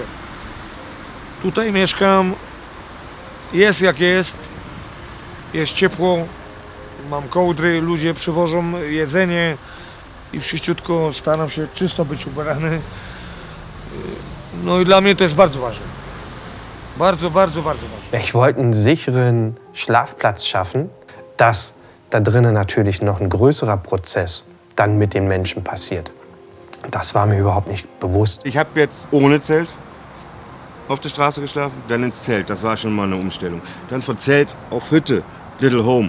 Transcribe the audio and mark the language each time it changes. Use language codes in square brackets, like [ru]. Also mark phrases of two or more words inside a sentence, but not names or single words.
[pl] Tutaj mieszkam, jest jak jest ciepło, mam kołdry, ludzie przywożą jedzenie i wszyściutko staram się czysto być ubrany. No i dla mnie to jest bardzo ważne. Bardzo, bardzo, bardzo ważne. [de] Ich wollte einen sicheren Schlafplatz schaffen, dass da drinnen natürlich noch ein größerer Prozess dann mit den Menschen passiert. Das war mir überhaupt nicht bewusst. Ich habe jetzt ohne Zelt auf der Straße geschlafen, dann ins Zelt. Das war schon mal eine Umstellung. Dann von Zelt auf Hütte, Little Home.